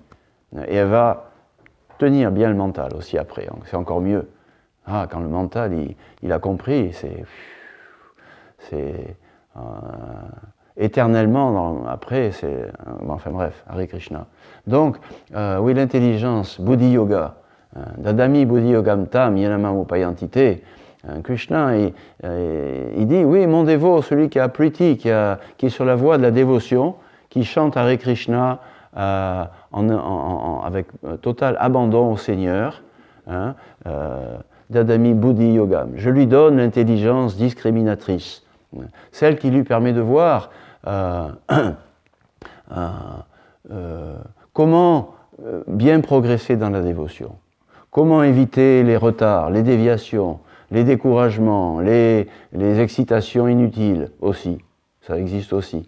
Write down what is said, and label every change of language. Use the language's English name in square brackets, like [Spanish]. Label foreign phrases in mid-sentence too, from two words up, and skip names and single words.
[French] Et elle va tenir bien le mental aussi après, c'est encore mieux. Quand le mental, il a compris, c'est éternellement, après, enfin bref, [Sanskrit] हरे कृष्ण. [French] Donc, oui, l'intelligence, [Sanskrit] बुद्धि योग, ददामि बुद्धि योगं तं, येन मां उपयान्ति ते, कृष्ण, [French] il dit, oui, mon dévot, celui qui a priti, qui est sur la voie de la dévotion, qui chante [Sanskrit] हरे कृष्ण [French] avec total abandon au Seigneur, hein, [Sanskrit] ददामि बुद्धि योगम्. [French] Je lui donne l'intelligence discriminatrice, celle qui lui permet de voir comment bien progresser dans la dévotion, comment éviter les retards, les déviations, les découragements, les excitations inutiles aussi, ça existe aussi.